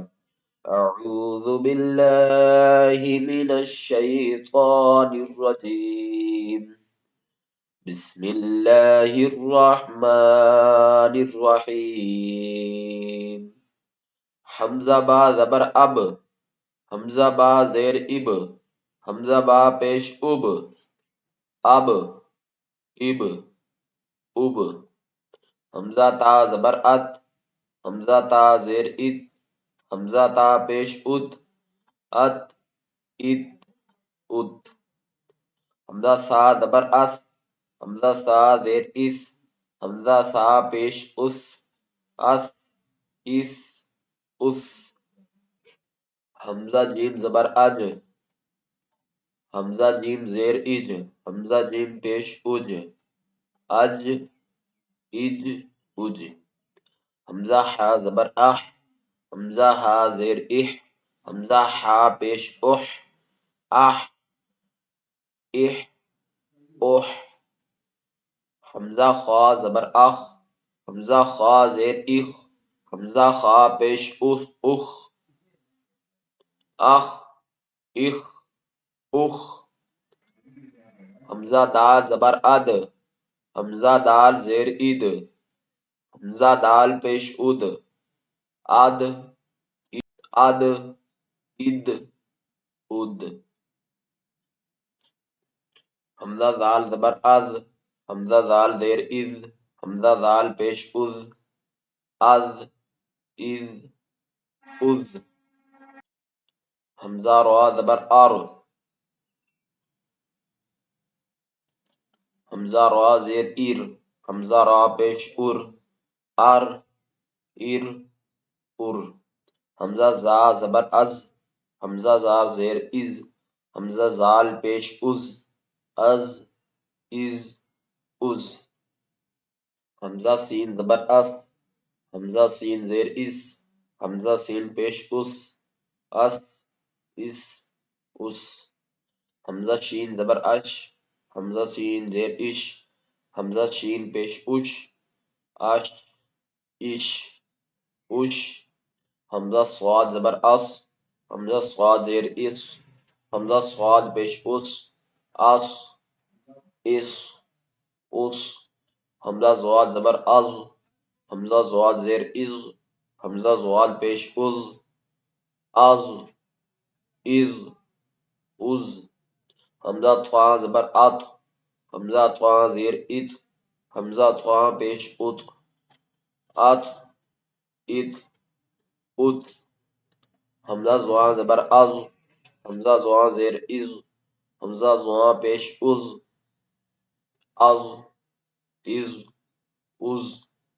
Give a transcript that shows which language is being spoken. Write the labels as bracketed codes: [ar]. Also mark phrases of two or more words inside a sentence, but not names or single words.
[ar] اعوذ باللہ من الشیطان الرجیم، بسم اللہ الرحمن الرحیم۔ [ur] حمزہ با زبر اب، حمزہ با زیر اب، حمزہ با پیش اب، اب اب اب۔ حمزہ تا زبر ات، حمزہ تا زیر ات، حمزہ تا پیش ات، ات ات ات۔ حمزہ سا زبر اس، حمزہ سا زیر اس، حمزہ سا پیش اس، اس اس اس۔ حمزہ جیم زبر اج، حمزہ جیم زیر اج، حمزہ جیم پیش اج، اج اج اج۔ حمزہ حا زبر اح، حمزہ ہا زیر اح، حمزہ ہا پیش اح، اح اح اح۔ حمزہ خا زبر اخ، حمزہ خا زیر اخ، حمزہ خا پیش اخ، اخ اخ اخ اخ۔ حمزہ دال زبر اد، حمزہ دال زیر اد، حمزہ دال پیش اد، اد اد اد اد۔ حمزہ زال زبر از، حمزہ زال زیر از، حمزہ زال پیش از، از از از۔ حمزہ را زبر ار، حمزہ را زیر ایر، حمزہ را پیش ار، ار ار ار۔ حمزہ زا زبر از، حمزہ زا زیر از، حمزہ زال پیش از، از از از۔ حمزہ سین زبر اس، حمزہ سین زیر اس، حمزہ سین پیش اس، اس اس اس۔ حمزہ شین زبر اش، حمزہ سین زیر اش، حمزہ شین پیش اش، اش اش اش۔ حمزہ صاد زبر اس، حمزہ صاد زیر اس، حمزہ صاد پیش اس، اس اس اس۔ حمزہ زواد زبر از، حمزہ زواد زیر از، حمزہ زواد پیش از، از از از۔ حمزہ تھا زبر ات، حمزہ تھا زیر ات، حمزہ تھا پیش ات، ات ات ات۔ حمزہ زواں زبر از، حمزہ زواں زیر از، حمزہ زواں پیش از، از از از۔